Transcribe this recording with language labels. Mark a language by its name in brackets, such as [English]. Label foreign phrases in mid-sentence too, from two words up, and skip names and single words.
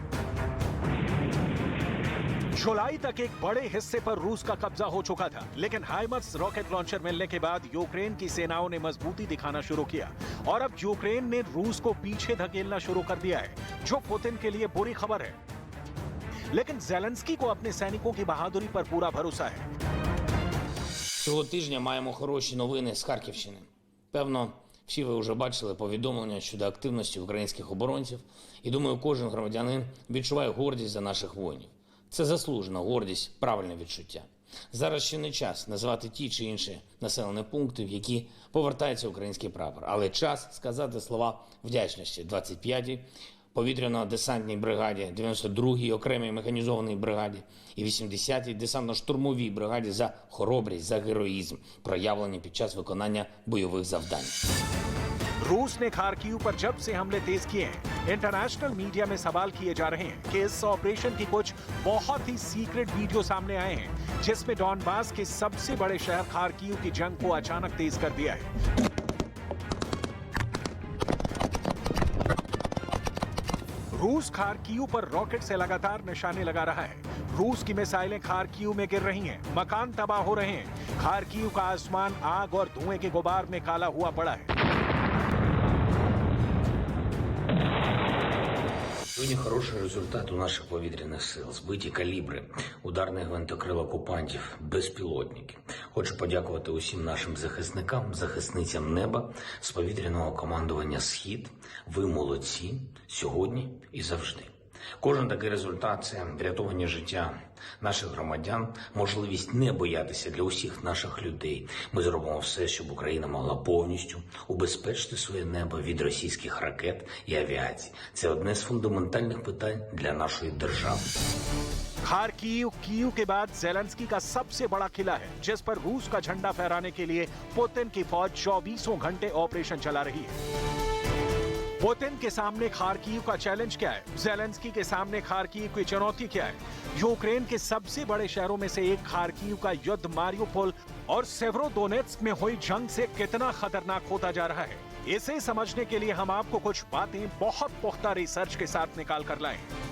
[Hindi] जुलाई तक एक बड़े हिस्से पर रूस का कब्जा हो चुका था, लेकिन हाइमर्स [English] rocket launcher [Hindi] मिलने के बाद यूक्रेन की सेनाओं ने मजबूती दिखाना शुरू किया और अब यूक्रेन ने रूस को पीछे धकेलना शुरू कर दिया है, जो पुतिन के लिए बुरी खबर है। लेकिन ज़ेलेंस्की को अपने सैनिकों की बहादुरी पर पूरा भरोसा है। [Ukrainian] Цього тижня маємо хороші новини з Харківщини. Певно, всі ви вже бачили повідомлення щодо активності українських оборонців, і думаю, кожен громадянин відчуває гордість за наших воїнів. Це заслужена гордість, правильне відчуття. Зараз ще не час назвати ті чи інші населені пункти, в які повертається український прапор, але час сказати слова вдячності 25-й повітряно-десантній бригаді, 92-й окремій механізованій бригаді і 80-й десантно-штурмовій бригаді за хоробрість, за героїзм, проявлені під час виконання бойових завдань. [Hindi] रूस ने खार्किव पर जब से हमले तेज किए हैं, [English] international media [Hindi] में सवाल किए जा रहे हैं कि इस ऑपरेशन की कुछ बहुत ही [English] secret video [Hindi] सामने आए हैं, जिसमें डॉनबास के सबसे बड़े शहर खार्किव की जंग को अचानक तेज कर दिया है। रूस खार्किव पर रॉकेट से लगातार निशाने लगा रहा है। रूस की मिसाइलें खार्किव में गिर रही हैं, मकान तबाह हो रहे हैं। खार्किव का आसमान आग और धुएं के गुबार में काला हुआ पड़ा है। [Ukrainian] Сьогодні хороший результат у наших повітряних сил. Збиті калібри, ударний гвинтокрил окупантів, безпілотники. Хочу подякувати усім нашим захисникам, захисницям неба з повітряного командування «Схід». Ви молодці сьогодні і завжди. Кожен такий результат – це врятовані життя наших громадян, можливість не боятися для усіх наших людей. Ми зробимо все, щоб Україна могла повністю убезпечити своє небо від російських ракет і авіації. Це одне з фундаментальних питань для нашої держави. [Hindi] खार्किव कीव के बाद ज़ेलेंस्की का सबसे बड़ा किला है, जिस पर रूस का झंडा फहराने के लिए पुतिन की फौज 24 घंटे ऑपरेशन चला रही है। पुतिन के सामने खार्किव का चैलेंज क्या है? ज़ेलेंस्की के सामने खार्किव की चुनौती क्या है? यूक्रेन के सबसे बड़े शहरों में से एक खार्किव का युद्ध मारियोपोल और सेवरोडोनेत्स्क में हुई जंग से कितना खतरनाक होता जा रहा है, इसे समझने के लिए हम आपको कुछ बातें बहुत पुख्ता रिसर्च के साथ निकाल कर लाए।